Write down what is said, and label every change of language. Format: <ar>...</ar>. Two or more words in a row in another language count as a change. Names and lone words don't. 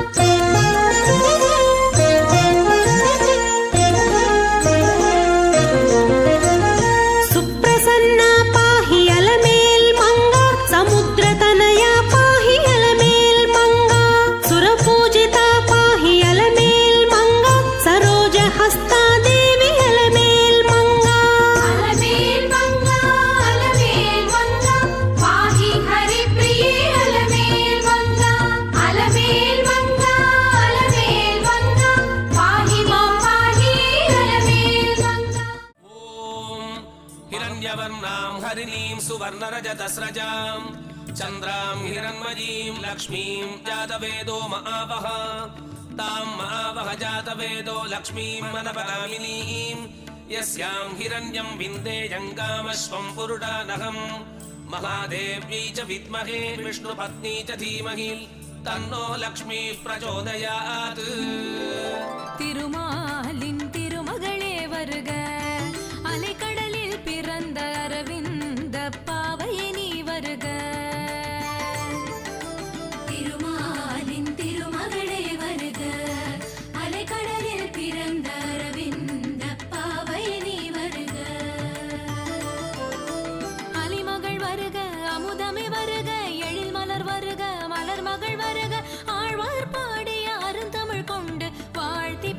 <sa>सुप्रसन्ना पाहि अलमेल् मङ्गा समुद्रतनया पाहि अलमेल् मङ्गा सुरपूजिता पाहि अलमेल् मङ्गा सरोजहस्ता देवी अलमेल् मङ्गा अलमेल् मङ्गा अलमेल् मङ्गा पाहि हरि प्रिये अलमेल् मङ्गा अलमेल् मङ्गा अलमेल् मङ्गा पाहि माम् पाहि अलमेल् मङ्गा ॐ हिरण्यवर्णां हरिणीं सुवर्णरजतस्रजां चन्द्रां हिरण्मयीं लक्ष्मीं जातवेदो महावः तां महावः जातवेदो लक्ष्मीं मनपगामिनीं यस्यां हिरण्यं विन्देयङ्गामश्वं पुरुडानहं महादेव्यै च विद्महे विष्णुपत्नी च धीमहि तन्नो लक्ष्मी प्रचोदयात्</sa> <ta>திருமாலின் திருமகளே வருக அலைக்கடலில் பிறந்த அரவிந்த பாவையே நீ வருக திருமாலின் திருமகளே வருக அலைக்கடலில் பிறந்த அரவிந்த பாவையே நீ வருக அலிமகள் வருக அமுதமே வருக எழில் மலர் வருக மலர் மகள் வருக ஆழ்வார் பாடிய அருந்தமிழ் கொண்டு வாழ்த்து</ta>